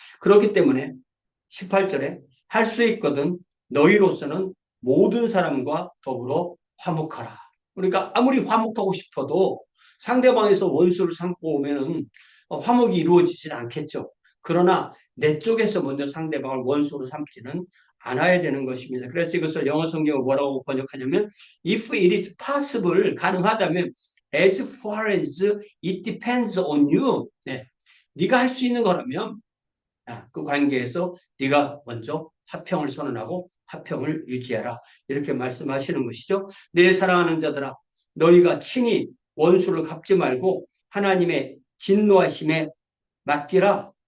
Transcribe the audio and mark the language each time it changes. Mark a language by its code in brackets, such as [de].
[ko] 그렇기 때문에 18절에 할 수 있거든 너희로서는 모든 사람과 더불어 화목하라. 그러니까 아무리 화목하고 싶어도 상대방에서 원수를 삼고 오면은 화목이 이루어지진 않겠죠. 그러나 내 쪽에서 먼저 상대방을 원수로 삼지는 않아야 되는 것입니다. 그래서 이것을 영어 성경을 뭐라고 번역하냐면 [en] if it is possible, [ko] 가능하다면 [en] as far as it depends on you. [ko] 네. 네가 할 수 있는 거라면 그 관계에서 네가 먼저 화평을 선언하고 화평을 유지하라. 이렇게 말씀하시는 것이죠. 내 사랑하는 자들아 너희가 친히 원수를 갚지 말고 하나님의 진노하심에 맡기라.